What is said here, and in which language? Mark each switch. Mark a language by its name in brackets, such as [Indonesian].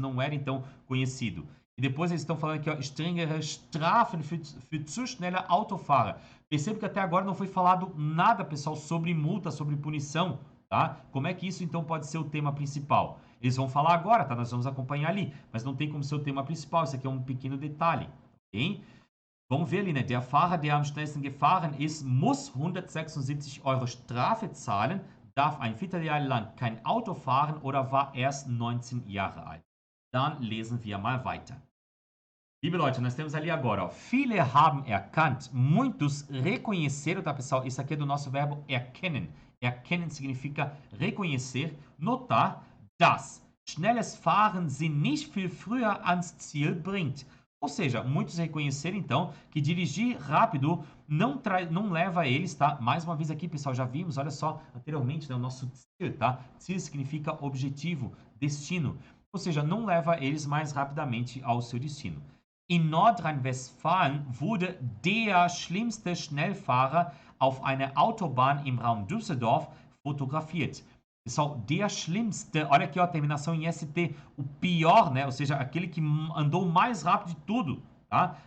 [Portuguese] Não era, então, conhecido. E depois eles estão falando aqui, ó, strengere Strafen für zu schneller Autofahrer. Perceba que até agora não foi falado nada, pessoal, sobre multa, sobre punição, tá? Como é que isso, então, pode ser o tema principal? Eles vão falar agora, tá? Nós vamos acompanhar ali, mas não tem como ser o tema principal. Isso aqui é um pequeno detalhe, ok? Vamos ver ali, né? [German] Der Fahrer, der am schnellsten gefahren ist, muss 176 Euro Strafe zahlen, darf ein Vierteljahr lang kein Auto fahren oder war erst 19 Jahre alt. Dann lesen wir mal weiter. [Portuguese] Liebe Leute, nós temos ali agora, ó, viele haben erkannt, muitos reconheceram, tá, pessoal? Isso aqui é do nosso verbo erkennen. [German] Erkennen significa reconhecer, notar, dass schnelles Fahren sie nicht viel früher ans Ziel bringt. [Portuguese] Ou seja, muitos reconheceram, então, que dirigir rápido não leva a eles, tá? Mais uma vez aqui, pessoal, já vimos, olha só, anteriormente, né, o nosso Ziel, tá? Ziel significa objetivo, destino. Ou seja, não leva eles mais rapidamente ao seu destino. [German] In Nordrhein-Westfalen wurde der schlimmste Schnellfahrer auf einer Autobahn im Raum Düsseldorf fotografiert. [Portuguese] Pessoal, der schlimmste, olha aqui ó, a terminação em ST, o pior, né? Ou seja, aquele que andou mais rápido de tudo, tá?